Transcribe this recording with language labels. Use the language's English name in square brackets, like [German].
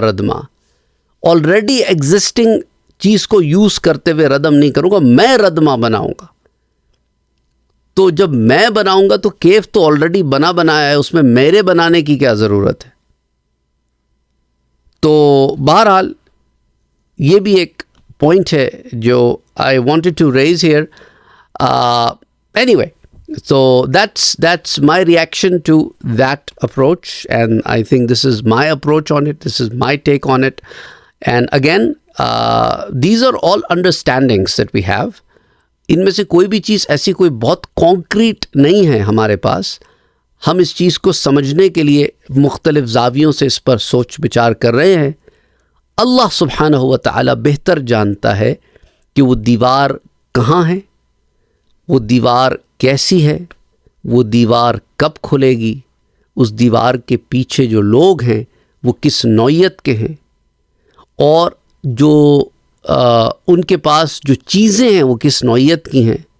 [Urdu] ردما already existing چیز کو use کرتے ہوئے ردم نہیں کروں گا, میں ردما بناؤں گا. تو جب میں بناؤں گا تو کیف تو آلریڈی بنایا ہے، اس میں میرے بنانے کی کیا ضرورت ہے؟ تو بہرحال یہ بھی ایک پوائنٹ ہے جو [English] I wanted to raise here. Anyway, so that's my reaction to that approach, and I think this is my approach on it, this is my take on it. And again, these are all understandings that we have. [Urdu] ان میں سے کوئی بھی چیز ایسی کوئی بہت concrete نہیں ہے ہمارے پاس. ہم اس چیز کو سمجھنے کے لیے مختلف زاویوں سے اس پر سوچ بچار کر رہے ہیں. اللہ سبحانہ و تعالی بہتر جانتا ہے کہ وہ دیوار کہاں ہے، وہ دیوار کیسی ہے، وہ دیوار کب کھلے گی، اس دیوار کے پیچھے جو لوگ ہیں وہ کس نوعیت کے ہیں، اور جو ان کے پاس جو چیزیں ہیں وہ کس نوعیت کی ہیں.